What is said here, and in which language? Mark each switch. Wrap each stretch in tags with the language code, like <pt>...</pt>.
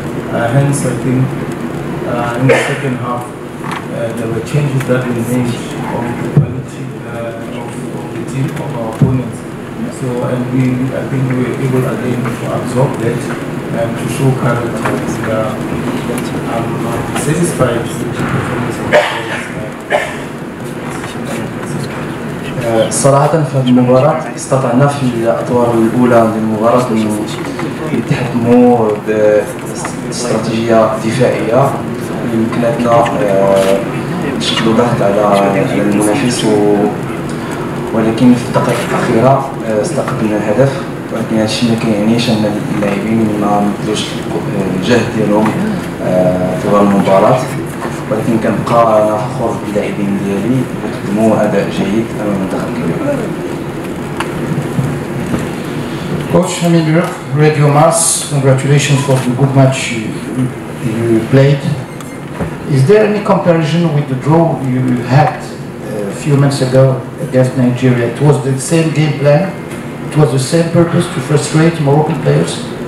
<en>Hence, I think in the second half, there were changes that we made on the quality of the team, of our opponents. So, and I think we were able again to absorb that and to show character. I'm satisfied with the performance of the players.</en> <ar>صراحة في هذه المباراة استطعنا في الأطوار الأولى من المباراة نتحكموا باستراتيجية دفاعية يمكننا نشكلوا ضغط على المنافس ولكن في الدقائق الأخيرة استقبلنا الهدف ولكن هذا الشيء ما كيعنيش أن اللاعبين ما بذلوش الجهد ديالهم طوال المباراة ولكن كنبقى أنا فخور باللاعبين ديالي قدموا أداء جيد أمام المنتخب الكبير.</ar> <en>Coach Hamid, Radio Mass, congratulations for the good match you played. Is there any comparison with the draw you had a few months ago against Nigeria? It was the same game plan, it was the same purpose to frustrate Moroccan players?</en>